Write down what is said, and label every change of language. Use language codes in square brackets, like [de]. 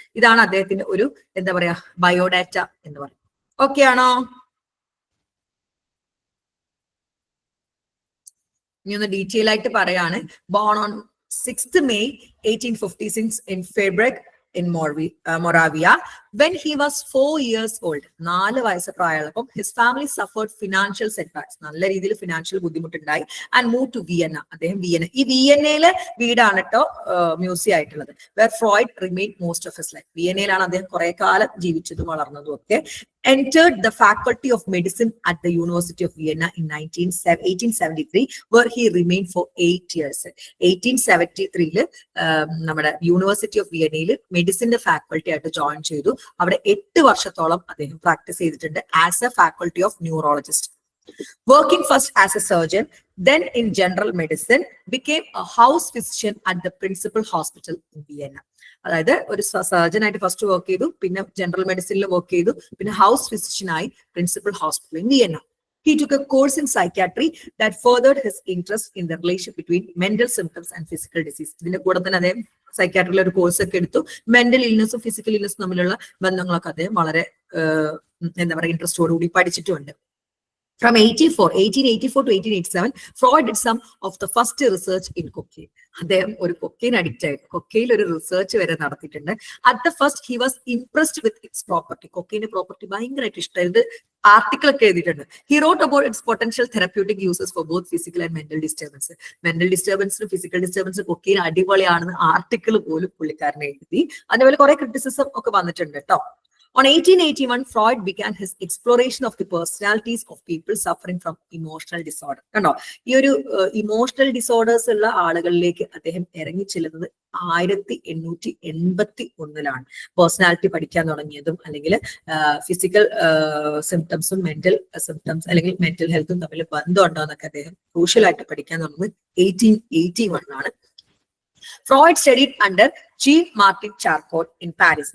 [ml] ഇതാണ് അദ്ദേഹത്തിന്റെ ഒരു എന്താ പറയാ ബയോഡാറ്റ എന്ന് പറയും. ഓക്കെ ആണോ? ഇനി ഒന്ന് ഡീറ്റെയിൽ ആയിട്ട് പറയാണ്. [en] Born on 6th May 1856 in Freiburg, in Moravia. When he was 4 years old, [ml] 4 വയസ്സ് പ്രായമുള്ളപ്പം [en] his family suffered financial setbacks. [ml] നല്ല രീതിയിൽ financial ബുദ്ധിമുട്ടുണ്ടായി [en] and moved to Vienna. [ml] അദ്ദേഹം ഈ വിയന്നയിലെ വീടാണ് കേട്ടോ മ്യൂസിയം ആയിട്ടുള്ളത്. [en] Where Freud remained most of his life. [ml] വിയന്നയിലാണ് അദ്ദേഹം കുറെ കാലം ജീവിച്ചതും വളർന്നതും ഒക്കെ. [en] Entered the faculty of medicine at the University of Vienna in 1873, where he remained for 8 years. [ml] 1873 നമ്മുടെ യൂണിവേഴ്സിറ്റി ഓഫ് വിയന്നയിൽ മെഡിസിന്റെ ഫാക്കൾട്ടി ആയിട്ട് ജോയിൻ ചെയ്തു. അവിടെ 8 വർഷത്തോളം അദ്ദേഹം പ്രാക്ടീസ് ചെയ്തിട്ടുണ്ട് [en] As a faculty of neurologist. Working first as a surgeon, then in general medicine, became a house physician at the principal hospital in Vienna. [ml] അതായത് ഒരു surgeon ആയിട്ട് ഫസ്റ്റ് വർക്ക് ചെയ്തു, പിന്നെ ജനറൽ മെഡിസിനിൽ വർക്ക് ചെയ്തു, പിന്നെ house ഫിസിഷ്യനായി principal hospital in Vienna. [en] He took a course in psychiatry that furthered his interest in the relation between mental symptoms and physical disease. [ml] ഇതിന്റെ കൂടെ തന്നെ അദ്ദേഹം സൈക്യാട്രിയിലെ ഒരു കോഴ്സ് ഒക്കെ എടുത്തു. മെന്റൽ ഇൽനെസ്സും ഫിസിക്കൽ ഇൽനെസ്സും തമ്മിലുള്ള ബന്ധങ്ങളൊക്കെ അദ്ദേഹം വളരെ എന്താ പറയുക ഇൻട്രസ്റ്റോടുകൂടി പഠിച്ചിട്ടുമുണ്ട്. [en] From 1884 to 1887, Freud did some of the first research in cocaine. [ml] അദ്ദേഹം ഒരു കൊക്കെയിൻ അഡിക്റ്റ് ആയിട്ട് കൊക്കയിൽ ഒരു റിസർച്ച് വരെ നടത്തിയിട്ടുണ്ട്. [en] At the first he was impressed with its property. [ml] കൊക്കെയിന്റെ property ഭയങ്കരമായിട്ട് ഇഷ്ടമായത്. ആർട്ടിക്കിൾ ഒക്കെ എഴുതിയിട്ടുണ്ട്. [en] He wrote about its potential therapeutic uses for both physical and mental disturbance. [ml] Mental ഡിസ്റ്റർബൻസിനും physical ഡിസ്റ്റർബൻസിനും cocaine അടിപൊളിയാണെന്ന് article പോലും പുള്ളിക്കാരനെ എഴുതി. അതേപോലെ കുറെ ക്രിറ്റിസിസം ഒക്കെ വന്നിട്ടുണ്ട് കേട്ടോ. [en] On 1881, Freud began his exploration of the personalities of people suffering from emotional disorder. [ml] കണ്ടോ, ഈ ഒരു ഇമോഷണൽ ഡിസോർഡേഴ്സ് ഉള്ള ആളുകളിലേക്ക് അദ്ദേഹം ഇറങ്ങി ചെല്ലുന്നത് 1881 പേഴ്സണാലിറ്റി പഠിക്കാൻ തുടങ്ങിയതും അല്ലെങ്കിൽ ഫിസിക്കൽ സിംറ്റംസും മെന്റൽ സിംറ്റംസ് അല്ലെങ്കിൽ മെന്റൽ ഹെൽത്തും തമ്മിൽ ബന്ധമുണ്ടോ എന്നൊക്കെ അദ്ദേഹം ക്രൂഷ്യലായിട്ട് പഠിക്കാൻ തുടങ്ങുന്നത് [en] 1881 Freud studied under Jean-Martin Charcot in Paris.